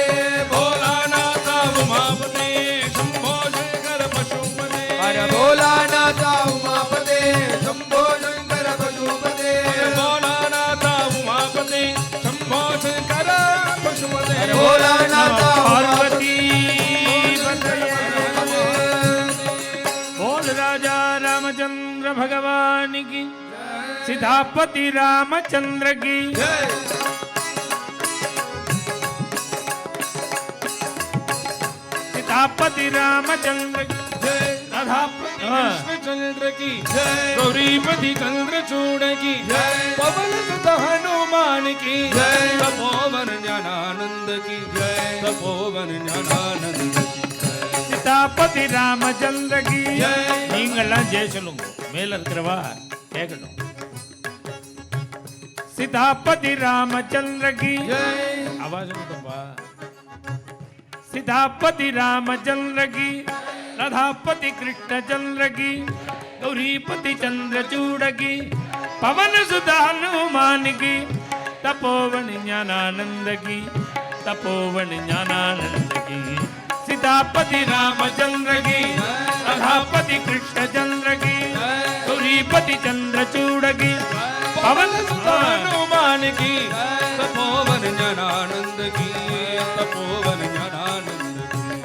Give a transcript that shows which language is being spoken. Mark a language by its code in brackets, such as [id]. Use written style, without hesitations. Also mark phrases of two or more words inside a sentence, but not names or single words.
[hi] भोलानाथ उमापते शंभो शंकर पशुपते भोलानाथ उमापते शंभो शंकर पशुपते भोलानाथ उमापते शंभो शंकर पशुपते भोलानाथ पार्वती बोल राजा रामचंद्र भगवान की सीतापति रामचंद्र की सीतापति रामचंद्र की राधापति कृष्णचंद्र की गौरीपति चंद्रचूड़ की पवन सुत हनुमान की तपोवन ज्ञानानंद की तपोवन ज्ञानानंद की सीतापति रामचंद्र की [ta] நீங்கள்லாம் ஜெய சொல்லுங்க மேல இருக்கிறவா கேட்கணும் [hi] सीतापति रामचंद्र की आवाज मतबा सीतापति रामचंद्र की राधापति कृष्णचंद्र की गौरीपति चंद्रचूड़ की पवन सुत हनुमान की तपोवन ज्ञानानंद की तपोवन ज्ञानानंद की सीतापति रामचंद्र की राधापति कृष्णचंद्र की गौरीपति चंद्रचूड़ की पवन सुत हनुमान की तपोवन ज्ञानानंद की तपोवन ज्ञानानंद की